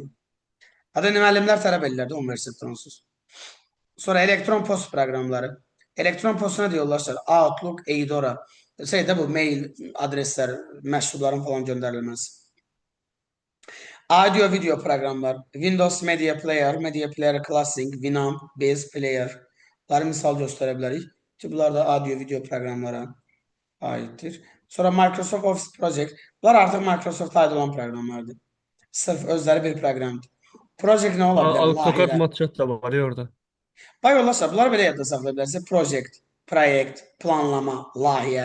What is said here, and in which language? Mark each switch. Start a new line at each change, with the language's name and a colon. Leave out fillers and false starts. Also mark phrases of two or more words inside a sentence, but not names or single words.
Azerbaijani: Hatta müəllimlər tələb edirlər də universitetdən onsuz. Sonra elektron post proqramları. Elektron postuna deyirlər, Outlook, Eudora. Bu mail adreslər, məktubların falan göndərilməsi. Audio video proqramlar. Windows Media Player, Media Player Classic, Winamp, Base Player. Bunları misal göstərə bilərik ki, bunlar da audio video proqramlara aiddir. Sonra Microsoft Office Project. Bunlar artıq Microsoft aid olan proqramlardır. Sırf özləri bir proqramdır. Project nə ola bilər? AutoCAD, Layihələr. MatChat da var ya orada. Bax yoldaşlar, bunları belə yadda saxlaya bilərsiniz. Project, proyekt, planlama, layihə.